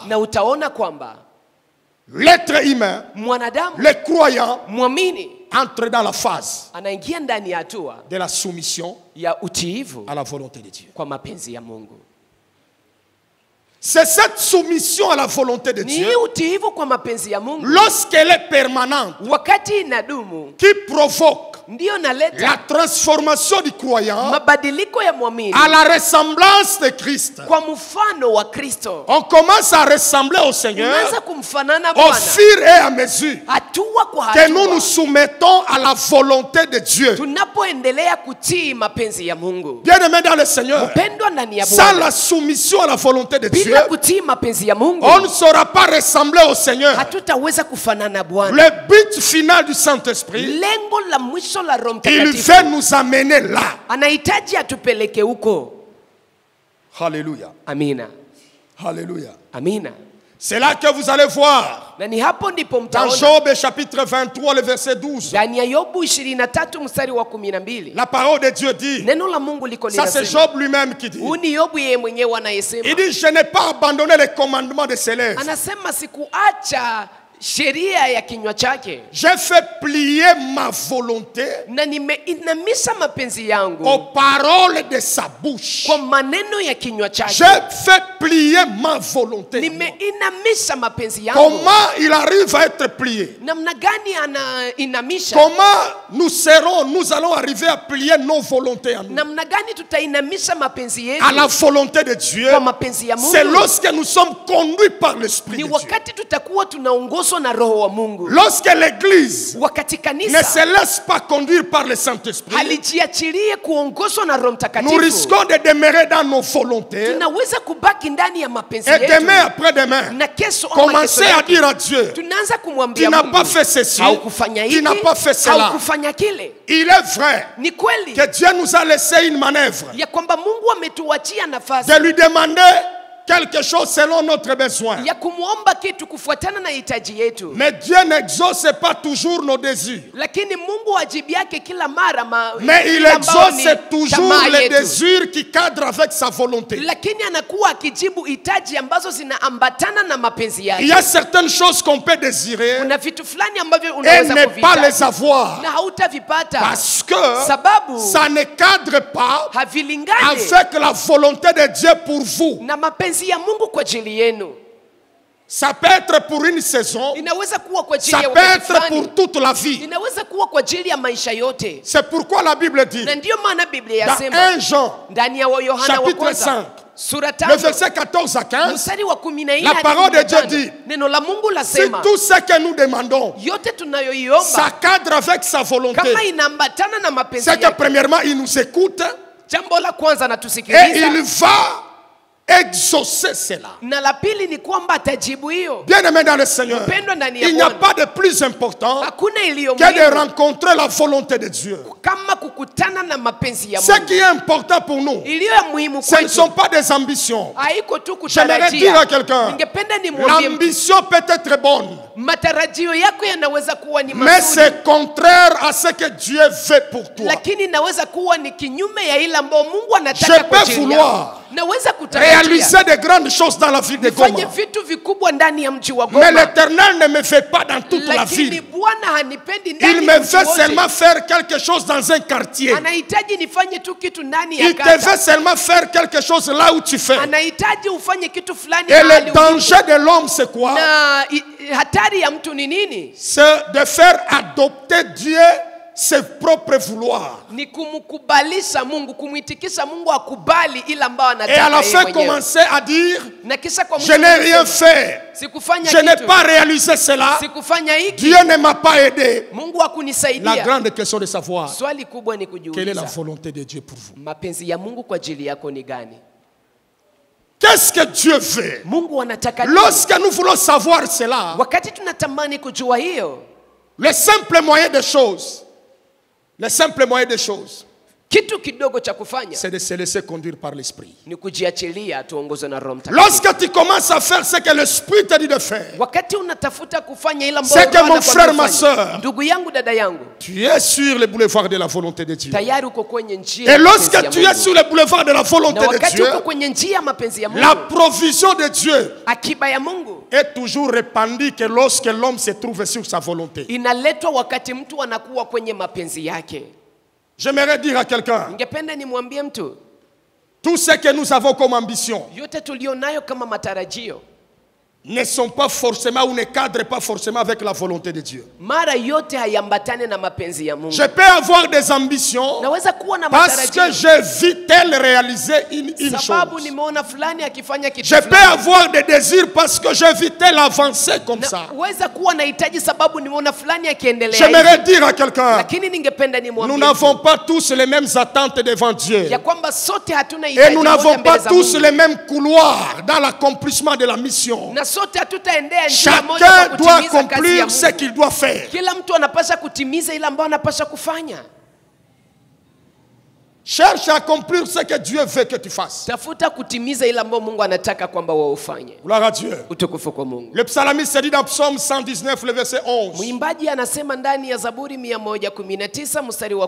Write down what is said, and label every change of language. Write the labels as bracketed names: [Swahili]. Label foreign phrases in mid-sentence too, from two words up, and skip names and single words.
[Swahili] na utaona kwamba [French] l'être humain, [Swahili] mwanadamu [French] le croyant, [Swahili] mwamini [French] entre dans la phase [Swahili] anaingia ndani ya hatua [French] de la soumission [Swahili] ya utiivu [French] à la volonté de Dieu. [Swahili] kwa mapenzi ya Mungu. [French] C'est cette soumission à la volonté de [Swahili] Ni [French] Dieu, [Swahili] hii utiivu kwa mapenzi ya Mungu, [French] lorsqu'elle est permanente, [Swahili] wakati inadumu, [French] qui provoque [Swahili] ndiyo naleta [French] la transformation du croyant [Swahili] mabadiliko ya mwamini [French] à la ressemblance de Christ. [Swahili] kwa mfano wa Kristo. [French] On commence à ressembler au Seigneur [Swahili] Unaanza kumfanana [French] au [Swahili] Bwana [French] fur et à mesure [Swahili] hatua kwa [French] que nous nous [Swahili] hatua, [French] soumettons à la volonté de Dieu. [Swahili] tunapoendelea kutii mapenzi ya Mungu. [French] Bien-aimés dans le Seigneur, [Swahili] Pendwa ndani ya [French] sans [Swahili] Bwana, [French] la soumission à la volonté de Dieu, [Swahili] bila kutii mapenzi ya Mungu [French] on ne saura pas ressembler au Seigneur. [Swahili] hatutaweza kufanana Bwana. [French] Le but final du Saint-Esprit, [Swahili] Lengo la mwisho la Roho [French] il [Swahili] Mtakatifu, [French] veut nous amener là. [Swahili] anahitaji atupeleke huko. [French] Alléluia. [Swahili] Amina, [French] Alléluia. [Swahili] amina. [French] C'est là que vous allez voir. [Swahili] Na ni hapo ndipo [French] Dans [Swahili] mtaona [French] Job chapitre 23, le verset 12, [Swahili] ndani ya Yobu 23 mstari wa 12 [French] la parole de Dieu dit, [Swahili] neno la Mungu liko [French] ça c'est [Swahili] linasema, [French] Job lui-même qui dit, [Swahili] huu ni Yobu yeye mwenyewe anayesema, [French] il dit, je n'ai pas abandonné les commandements de ses lèvres. [Swahili] anasema sikuacha sheria ya kinywa chake, [French] J'ai fait plier ma volonté [Swahili] na nimeinamisha mapenzi yangu [French] aux paroles de sa bouche. [Swahili] kwa maneno ya kinywa [French] J'ai [Swahili] chake. [French] fait plier ma volonté. [Swahili] Nimeinamisha mapenzi yangu. [French] Comment il arrive à être plié? [Swahili] Namna gani anainamisha? [French] Comment nous allons arriver à plier nos volontés à nous? [Swahili] Namna gani tutainamisha mapenzi yetu [French] À la volonté de Dieu. [Swahili] kwa mapenzi ya Mungu? [French] C'est lorsque nous sommes conduits par l'Esprit [Swahili] Ni [French] de Dieu. [Swahili] wakati tutakuwa tunaongozwa na Roho wa Mungu. [French] Lorsque l'Église [Swahili] Wakati [French] ne [Swahili] kanisa [French] se laisse pas conduire par le Saint-Esprit, [Swahili] halijiachilie kuongozwa na Roho [French] nous [Swahili] Mtakatifu, [French] risquons de demeurer dans nos volontés. [Swahili] tunaweza kubaki ndani ya mapenzi [French] Et [Swahili] yetu, [French] demain après demain, [Swahili] na kesho ama [French] commencer [Swahili] kesho [French] à [Swahili] yake [French] dire à Dieu, [Swahili] tunaanza [French] tu [Swahili] kumwambia [French] n'as [Swahili] Mungu, [French] pas fait ceci, [Swahili] haukufanya [French] tu [Swahili] hiki, [French] n'as pas fait cela. [Swahili] haukufanya kile. [French] Il est vrai [Swahili] Ni kweli [French] que Dieu nous a laissé une manœuvre [Swahili] ya kwamba Mungu ametuachia nafasi [French] de lui demander quelque chose selon notre besoin. [Swahili] ya kumwomba kitu kufuatana na hitaji yetu, [French] Mais Dieu n'exauce pas toujours nos désirs. [Swahili] lakini Mungu ajibu yake kila mara [French] Mais il [Swahili] ile ambayo ni [French] exauce toujours [Swahili] tamaa [French] les [Swahili] yetu. [French] désirs qui cadrent avec sa volonté. [Swahili] Lakini anakuwa akijibu hitaji ambazo zinaambatana na mapenzi [French] Il y [Swahili] yake. [French] a certaines choses qu'on peut désirer [Swahili] Kuna vitu fulani ambavyo [French] et [Swahili] unaweza [French] ne pas les [Swahili] kuvihitaji [French] avoir [Swahili] na hautavipata [French] parce que [Swahili] sababu [French] ça ne cadre pas [Swahili] havilingani [French] avec la volonté de Dieu pour vous. [Swahili] na mapenzi ya Mungu kwa ajili yenu. [French] Ça peut être pour une saison. [Swahili] Inaweza kuwa kwa ajili [French] Ça [Swahili] ya [French] peut [Swahili] wakati [French] être [Swahili] fulani. [French] pour toute la vie. [Swahili] Inaweza kuwa kwa ajili ya maisha yote. [French] C'est pourquoi la Bible dit, [Swahili] Na ndiyo maana Biblia [French] dans [Swahili] yasema [French] 1 Jean, [Swahili] ndani ya Yohana wa [French] chapitre [Swahili] kwanza [French] 5, [Swahili] sura [French] le [Swahili] 5 [French] verset 14 à 15, [Swahili] mstari wa 14 [French] la [Swahili] hadi [French] parole de Dieu [Swahili] 15. [French] dit, [Swahili] Neno la Mungu [French] si [Swahili] lasema [French] tout ce que nous demandons [Swahili] yote tunayoiomba [French] s'accadre avec sa volonté, [Swahili] kama inaambatana na mapenzi [French] c'est que [Swahili] yake. [French] premièrement, il nous écoute [Swahili] Jambo la kwanza [French] et [Swahili] anatusikiliza [French] il va exaucer cela. [Swahili] na la pili ni kwamba atajibu hiyo. [French] Bien-aimé dans le Seigneur, [Swahili] Mpendwa ndani ya [French] il n'y a [Swahili] Bwana, [French] pas de plus important [Swahili] hakuna iliyo [French] que de [Swahili] muhimu [French] rencontrer la volonté de Dieu. [Swahili] kama kukutana na mapenzi ya [French] Ce [Swahili] Mungu. [French] qui est important pour nous, [Swahili] Iliyo ya muhimu [French] ce ne [Swahili] kwetu [French] sont pas des ambitions. [Swahili] haiko tu [French] J'aimerais dire à [Swahili] kutarajia. [French] quelqu'un, [Swahili] Ningependa nimwambie mtu, [French] l'ambition peut être bonne, [Swahili] matarajio yako yanaweza kuwa ni [French] mais [Swahili] mazuri, [French] c'est contraire à ce que Dieu veut pour toi. [Swahili] lakini inaweza kuwa ni kinyume ya ile ambayo Mungu [French] Je [Swahili] anataka kwa [French] peux [Swahili] ajili [French] vouloir [Swahili] yako. Naweza kutarajia [French] réaliser de grandes choses dans la vie de [Swahili] fanye [French] Goma, [Swahili] vitu vikubwa ndani ya mji wa [French] mais [Swahili] Goma, [French] l'Éternel ne me fait pas dans toute la [Swahili] lakini [French] ville. [Swahili] Bwana hanipendi [French] Il [Swahili] ndani [French] me [Swahili] ya mji [French] veut [Swahili] wote. [French] seulement faire quelque chose dans un quartier. [Swahili] Anahitaji nifanye tu kitu ndani ya [French] Il te [Swahili] kata. [French] veut seulement faire quelque chose là où tu fais. [Swahili] Anahitaji ufanye kitu fulani [French] Et [Swahili] mahali [French] le [Swahili] ulipo. [French] danger de l'homme, c'est quoi? [Swahili] Na hatari ya mtu ni nini? [French] C'est de faire adopter Dieu ses propres vouloirs. [Swahili] Ni kumkubalisha Mungu, kumwitikisha Mungu akubali ile ambayo [French] Et à [Swahili] anataka [French] la [Swahili] yeye [French] fin, [Swahili] mwenyewe. [French] commencer à dire, [Swahili] Na kisha kwa [French] je [Swahili] mwisho [French] n'ai rien [Swahili] kusema, [French] fait. [Swahili] sikufanya [French] Je n'ai [Swahili] kitu, [French] pas réalisé cela. [Swahili] sikufanya hiki, [French] Dieu ne m'a pas aidé. [Swahili] Mungu [French] La [Swahili] hakunisaidia. [French] grande question de savoir, [Swahili] Swali kubwa ni [French] quelle est [Swahili] kujiuliza, [French] la volonté de Dieu pour vous? [Swahili] mapenzi ya Mungu kwa ajili yako ni gani? [French] Qu'est-ce que Dieu veut? [Swahili] Mungu anataka nini? [French] Lorsque nous voulons savoir cela, [Swahili] Wakati tunatamani kujua hiyo, [French] le simple moyen des choses, [Swahili] kitu kidogo cha kufanya [French] c'est de se laisser conduire par l'Esprit. [Swahili] ni kujiachilia tuongozwe na Roho Mtakatifu. [French] Lorsque tu commences à faire ce que l'Esprit te dit de faire, [Swahili] Wakati unatafuta kufanya ile [French] C'est [Swahili] ambayo [French] que mon frère, ma sœur, [Swahili] ndugu yangu, dada yangu, [French] tu es sur le boulevard de la volonté de Dieu. [Swahili] tayari uko kwenye njia [French] Et [Swahili] ya [French] lorsque [Swahili] mapenzi [French] tu [Swahili] ya [French] es [Swahili] Mungu. [French] sur le boulevard de la volonté [Swahili] Na [French] de [Swahili] wakati [French] Dieu, [Swahili] uko kwenye njia ya mapenzi ya Mungu, [French] la provision de Dieu [Swahili] akiba ya Mungu [French] est toujours répandue que lorsque l'homme se trouve sur sa volonté. [Swahili] inaletwa wakati mtu anakuwa kwenye mapenzi yake. [French] J'aimerais dire à quelqu'un, [Swahili] Ningependa nimwambie mtu, [French] tout ce que nous avons comme ambition [Swahili] yote tulionayo kama matarajio [French] ne sont pas forcément ou ne cadrent pas forcément avec la volonté de Dieu. [Swahili] mara yote hayambatane na mapenzi ya Mungu. [French] Je peux avoir des ambitions [Swahili] Naweza kuwa na [French] parce que [Swahili] matarajio [French] j'ai vu tel réaliser une [Swahili] sababu [French] chose. [Swahili] nimeona fulani akifanya kitu [French] Je peux [Swahili] fulani. [French] avoir des désirs parce que j'ai vu tel avancer comme ça. [Swahili] Naweza kuwa nahitaji sababu nimeona fulani akiendelea [French] J'aimerais [Swahili] hivi. [French] dire à quelqu'un, [Swahili] Lakini ningependa [French] nous [Swahili] nimwambie [French] n'avons pas tous les mêmes attentes devant Dieu. [Swahili] ya kwamba sote hatuna [French] Et [Swahili] hitaji [French] nous [Swahili] moja [French] n'avons [Swahili] mbele [French] pas [Swahili] za [French] tous [Swahili] Mungu. [French] les mêmes couloirs dans l'accomplissement de la mission. [Swahili] Na sote hatutaendea njia moja [French] Chacun [Swahili] kwa [French] doit [Swahili] kutimiza kazi ya [French] accomplir ce [Swahili] Mungu. [French] qu'il doit faire. [Swahili] Kila mtu anapaswa kutimiza ile ambayo anapaswa kufanya. [French] Cherche à accomplir ce que Dieu veut que tu fasses. [Swahili] Tafuta kutimiza ile ambayo Mungu anataka kwamba wewe ufanye. [French] Gloire à Dieu. [Swahili] Utukufu kwa Mungu. [French] Le psalmiste dit dans Psaume 119, le verset 11. [Swahili] Mwimbaji anasema ndani ya Zaburi 119 mstari wa